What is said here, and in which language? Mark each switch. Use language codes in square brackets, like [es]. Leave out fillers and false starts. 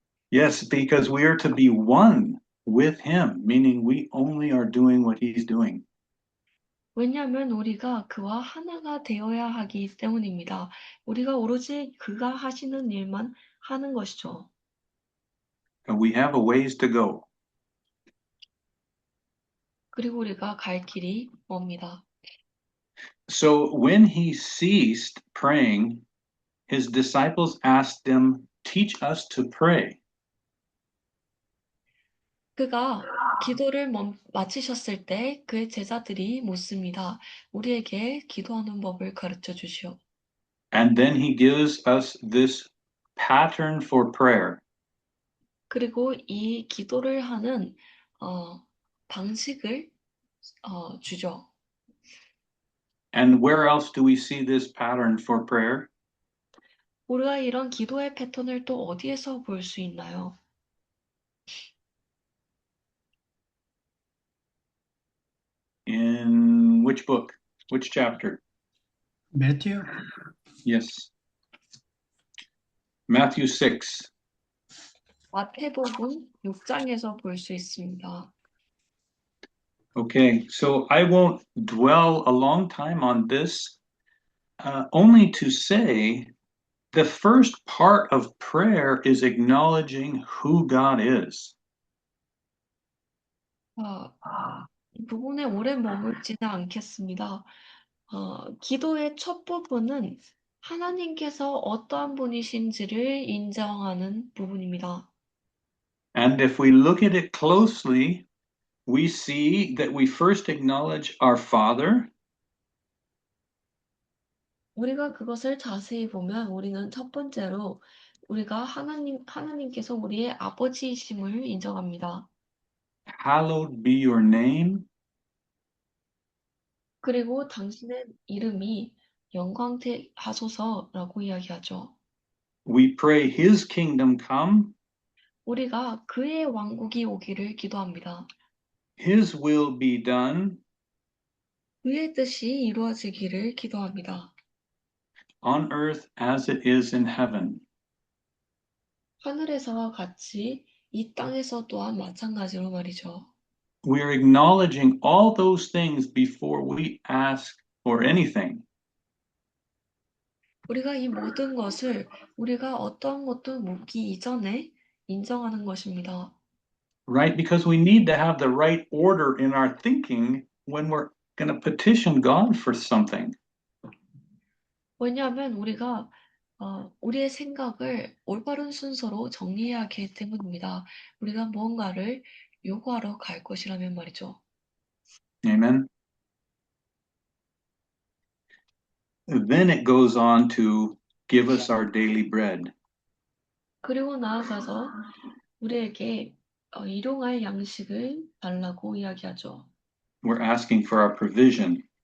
[en] Yes, because we are to be one with him, meaning we only are doing what he's doing. [ko] 왜냐하면 우리가 그와 하나가 되어야 하기 때문입니다. 우리가 오로지 그가 하시는 일만 하는 것이죠. [en] And we have a ways to go. [ko] 그리고 우리가 갈 길이 멉니다. [en] So when he ceased praying, his disciples asked him, "Teach us to pray." [ko] 그가 기도를 마치셨을 때 그의 제자들이 묻습니다. 우리에게 기도하는 법을 가르쳐 주시오. [en] And then he gives us this pattern for prayer. [ko] 그리고 이 기도를 하는 방식을 주죠. [en] And where else do we see this pattern for prayer? [ko] 우리가 이런 기도의 패턴을 또 어디에서 볼 수 있나요? [en] In which book? Which chapter? [ko] 매튜 [en] Yes. Matthew 6. [ko] 마태복음 6장에서 볼 수 있습니다. [en] Okay, so I won't dwell a long time on this, only to say the first part of prayer is acknowledging who God is. [ko] 이 부분에 오래 머물지는 않겠습니다. 기도의 첫 부분은 하나님께서 어떠한 분이신지를 인정하는 부분입니다. [en] And if we look at it closely, we see that we first acknowledge our Father, [ko] 우리가 그것을 자세히 보면 우리는 첫 번째로 우리가 하나님께서 우리의 아버지이심을 인정합니다. [en] hallowed be your name, [ko] 그리고 당신의 이름이 영광되하소서라고 이야기하죠. [en] we pray his kingdom come, [ko] 우리가 그의 왕국이 오기를 기도합니다. [en] his will be done [ko] 그의 뜻이 이루어지기를 기도합니다. [en] on earth as it is in heaven. [ko] 하늘에서와 같이 이 땅에서 또한 마찬가지로 말이죠. [en] We are acknowledging all those things before we ask for anything. [ko] 우리가 이 모든 것을 우리가 어떠한 것도 묻기 이전에 인정하는 것입니다. [en] Right? Because we need to have the right order in our thinking when we're going to petition God for something. [ko] 왜냐하면 우리가 우리의 생각을 올바른 순서로 정리해야 하기 때문입니다. 우리가 무언가를 요구하러 갈 것이라면 말이죠. [en] Amen. Then it goes on to give us our daily bread. [ko] 그리고 나아가서 우리에게 일용할 양식을 달라고 이야기하죠. [en] We're asking for our provision.